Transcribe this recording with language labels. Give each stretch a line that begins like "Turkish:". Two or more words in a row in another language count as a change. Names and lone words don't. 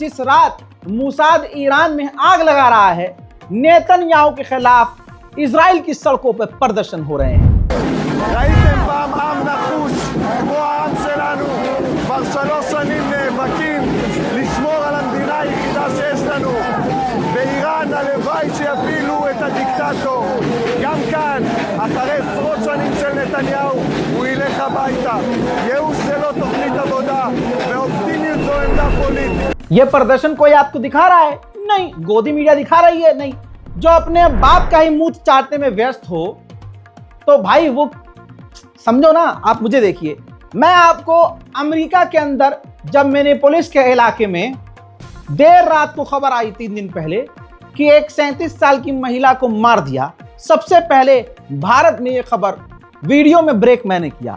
Hindi: जिस रात मोसाद ईरान में आग लगा रहा है, नेतन्याहू के खिलाफ इजराइल की सड़कों पर प्रदर्शन हो रहे हैं।
Hebrew: באיראן הלוואי שיפילו את הדיקטטור. גם כאן, אחרי עשרות שנים של נתניהו, הוא ילך הביתה. ייאוש זה לא תוכנית עבודה, ואופטימיות זו עמדה פוליטית.
Hindi: ये प्रदर्शन कोई आपको दिखा रहा है? नहीं। गोदी मीडिया दिखा रही है? नहीं। जो अपने बाप का ही मुंह चाटने में व्यस्त हो, तो भाई वो समझो ना, आप मुझे देखिए, मैं आपको अमेरिका के अंदर जब मिनेपोलिस के इलाके में देर रात को खबर आई 3 दिन पहले कि एक 37 साल की महिला को मार दिया, सबसे पहले भारत में यह खबर वीडियो में ब्रेक मैंने किया।